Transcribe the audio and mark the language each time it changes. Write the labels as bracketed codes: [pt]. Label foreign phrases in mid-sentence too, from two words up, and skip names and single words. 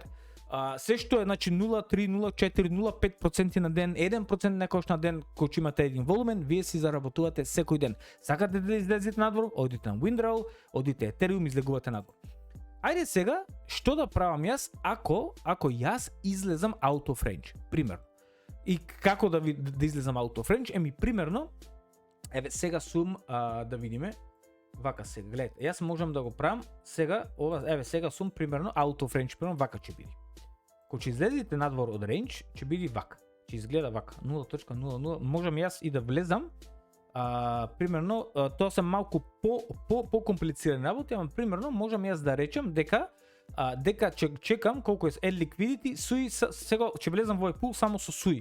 [mk] Се што е значи 0.3, 0.4, 0.5% на ден, 1% некош на ден кој имате еден волумен, вие си заработувате секој ден. Сакате да излезете надвор, одите на Windrow, одите Ethereum, излегувате надвор. Ајде сега, што да правам јас ако јас излезам [en] out of range, [mk] примерно. И како да излезам [en] out of range? [mk] Примерно, еве сега сум да видиме, вака сега, гледате, јас можам да го правам сега, еве сега сум примерно [en] out of range, [mk] примерно вака ќе биде. Кога ќе излезете надвор од range, ќе биде вака, ќе изгледа вака, 0.00, можам јас и да влезам, примерно, тоа се малку по-комплицирани работи, ама примерно можам јас да речем дека дека чекам колку е liquidity, SUI сега ќе влезам во овој пул само со SUI.